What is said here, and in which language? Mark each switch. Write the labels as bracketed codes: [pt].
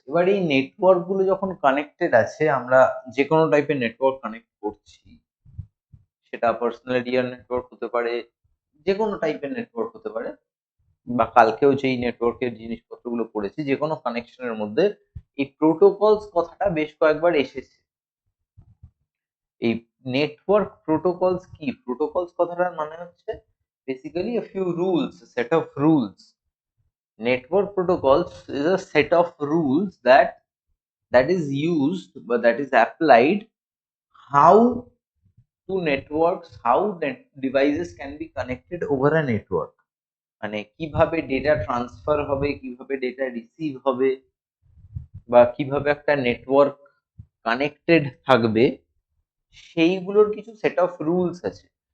[bn] এবার এই নেটওয়ার্ক গুলো যখন কানেক্টেড আছে, আমরা যে কোনো টাইপের নেটওয়ার্ক কানেক্ট করছি, সেটা পার্সোনাল এরিয়া নেটওয়ার্ক হতে পারে, যে কোনো টাইপের নেটওয়ার্ক হতে পারে, বা কালকেও যেই নেটওয়ার্কের জিনিসপত্রগুলো পড়েছি, যে কোনো কানেকশনের মধ্যে এই প্রোটোকলস কথাটা বেশ কয়েকবার এসেছে। এই নেটওয়ার্ক প্রোটোকলস কি? প্রোটোকলস কথাটার মানে হচ্ছে basically [en] a few rules, a set of rules. Network protocols is a set of rules that is used, but that is applied how to networks, how devices can be connected over a network, [bn] মানে কিভাবে data transfer হবে, কিভাবে data receive হবে, বা কিভাবে একটা network connected থাকবে, সেইগুলোর কিছু সেট অফ রুলস আছে।